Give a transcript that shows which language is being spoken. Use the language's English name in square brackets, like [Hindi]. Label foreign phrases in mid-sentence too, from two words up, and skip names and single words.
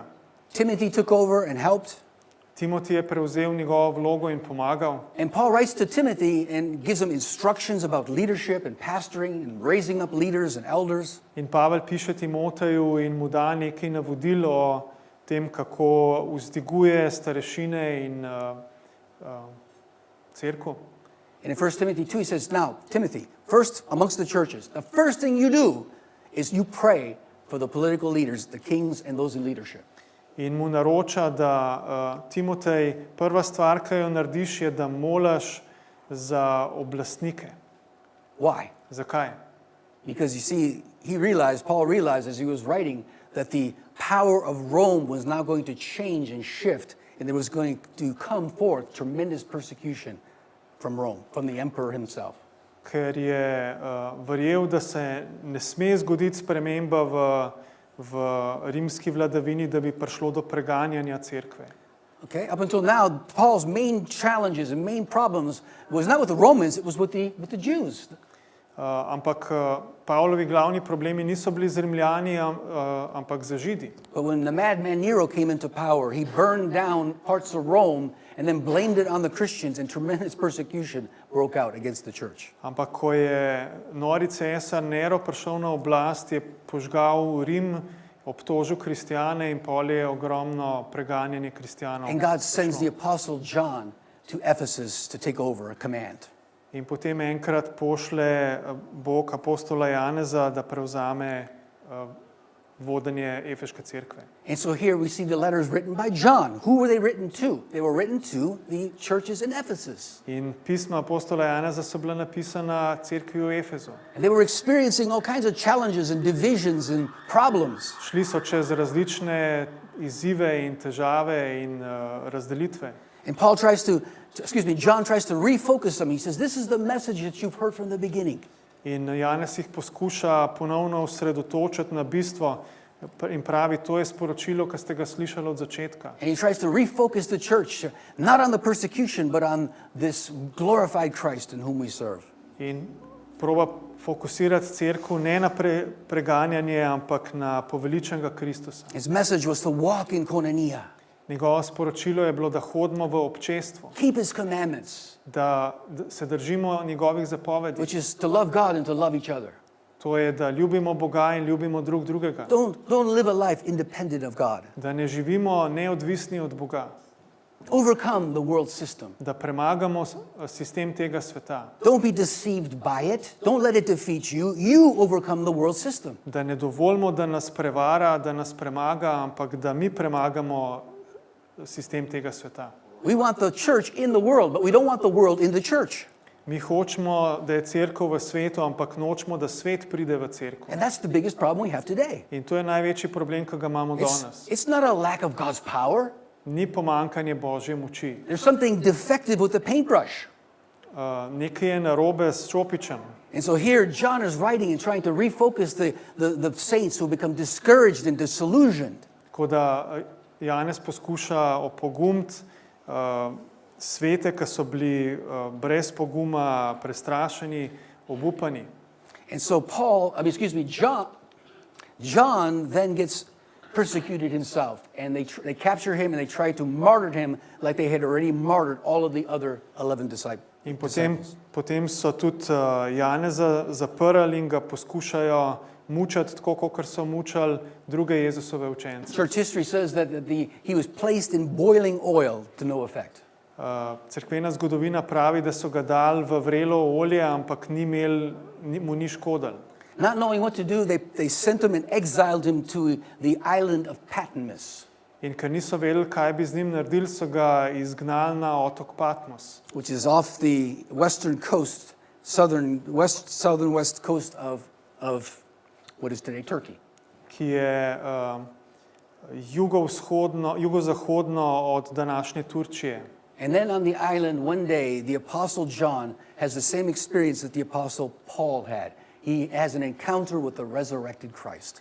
[English] Timothy took over and helped. [Slovenian] Timothy je prevzel njegovo vlogo in pomagal. [English] And Paul writes to Timothy and gives him instructions about leadership and pastoring and raising up leaders and elders. [Slovenian] In Pavel piše Timoteju in mu da nekaj navodil o tem, kako vzdiguje starešine in cerkev. [English] And in 1 Timothy 2 he says, now, Timothy, first amongst the churches, the first thing you do is you pray for the political leaders, the kings and those in leadership. [Slovenian] In mu naroča, da Timotej, prva stvar, ki jo narediš, je, da moliš za oblastnike. [English] Why? [Slovenian] Zakaj? [English] Because you see, Paul realized as he was writing that the power of Rome was now going to change and shift, and there was going to come forth tremendous persecution from Rome, from the emperor himself. [Slovenian] Ker je verjel, da se ne sme zgoditi sprememba v rimski vladavini, da bi prišlo do preganjanja cerkve. [English] Okay, up until now, Paul's main challenges and main problems was not with the Romans, it was with the Jews. [Slovenian] Ampak Pavlovi glavni problemi niso bili z Rimljani, ampak z Židi. [English] But when the madman Nero came into power, he burned down parts of Rome and then blamed it on the Christians, and tremendous persecution broke out against the church. [Slovenian] Ampak ko je nori cesar Nero prišel na oblast, je požgal Rim, obtožil kristjane in pol je ogromno preganjanje kristjanov. [English] And God sends the apostle John to Ephesus to take over a command. [Slovenian] In potem enkrat pošle Bog apostola Janeza, da prevzame vodenje Efeške cerkve. [English] And so here we see the letters written by John. Who were they written to? They were written to the churches in Ephesus. [Slovenian] In pisma apostola Janeza so bila napisana cerkvi v Efezu. [English] And they were experiencing all kinds of challenges and divisions and problems. [Slovenian] Šli so čez različne izzive in težave in razdelitve. [English] And John tries to refocus them. He says, this is the message that you've heard from the beginning. [Slovenian] In Janez jih poskuša ponovno osredotočiti na bistvo in pravi, to je sporočilo, ki ste ga slišali od začetka. [English] And he tries to refocus the church, not on the persecution, but on this glorified Christ in whom we serve. [Slovenian] In proba fokusirati cerkev ne na preganjanje, ampak na poveličenega Kristusa. [English] His message was to walk in koinonia. [Slovenian] Njegovo sporočilo je bilo, da hodimo v občestvu, [English] Keep his commandments, [Slovenian] da se držimo njegovih zapovedi. [English] which is to love God and to love each other. [Slovenian] To je, da ljubimo Boga in ljubimo drug drugega. [English] Don't live a life independent of God. [Slovenian] Da ne živimo neodvisni od Boga. [English] Overcome the world system. [Slovenian] Da premagamo sistem tega sveta. [English] Don't be deceived by it. Don't let it defeat you. You overcome the world system. [Slovenian] Da ne dovolimo, da nas prevara, da nas premaga, ampak da mi premagamo sistem tega sveta. [English] We want the church in the world, but we don't want the world in the church. [Slovenian] Mi hočemo, da je cerkev v svetu, ampak nočemo, da svet pride v cerkev. [English] And that's the biggest problem we have today. [Slovenian] In to je največji problem, ki ga imamo danes. [English] It's not a lack of God's power. [Slovenian] Ni pomanjkanje Božje moči. [English] There's something defective with the paintbrush. [Slovenian] Nekaj je narobe s čopičem. [English] And so here John is writing and trying to refocus the saints who become discouraged and disillusioned. [Slovenian] Tako da Janez poskuša opogumiti svete, ki so bili brez poguma, prestrašeni, obupani. [English] And so John then gets persecuted himself, and they capture him and they try to martyr him like they had already martyred all of the other 11 disciples. [Slovenian] In potem so tudi Janeza zaprli in ga poskušajo mučati, tako kot so mučali druge Jezusove učence. [English] Church history says that he was placed in boiling oil to no effect. [Slovenian] Cerkvena zgodovina pravi, da so ga dali v vrelo olje, ampak mu ni škodilo. [English] Not knowing what to do, they sent him and exiled him to the island of Patmos. [Slovenian] In ker niso vedeli, kaj bi z njim naredili, so ga izgnali na otok Patmos, [English] which is off the western coast, southern west coast of what is today Turkey. [Slovenian] ki je jugozahodno od današnje Turčije. [English] And then on the island one day the apostle John has the same experience that the apostle Paul had. He has an encounter with the resurrected Christ.